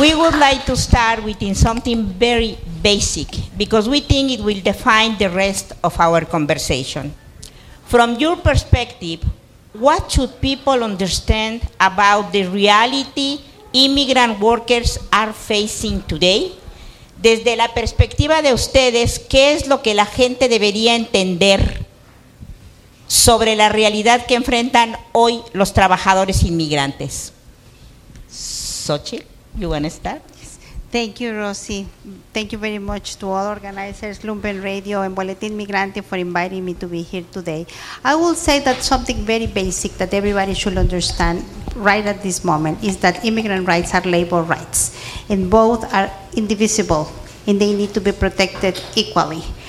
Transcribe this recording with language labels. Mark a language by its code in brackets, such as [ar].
[en] We would like to start with something very basic because we think it will define the rest of our conversation. From your perspective, what should people understand about the reality immigrant workers are facing today? [es] Desde la perspectiva de ustedes, ¿qué es lo que la gente debería entender sobre la realidad que enfrentan hoy los trabajadores inmigrantes? [en] Xochitl, you want to start? Yes. Thank you, Rosy. Thank you very much to all organizers, Lumpen Radio and Boletín Migrante for inviting me to be here today. I will say that something very basic that everybody should understand right at this moment is that immigrant rights are labor rights, and both are indivisible, and they need to be protected equally.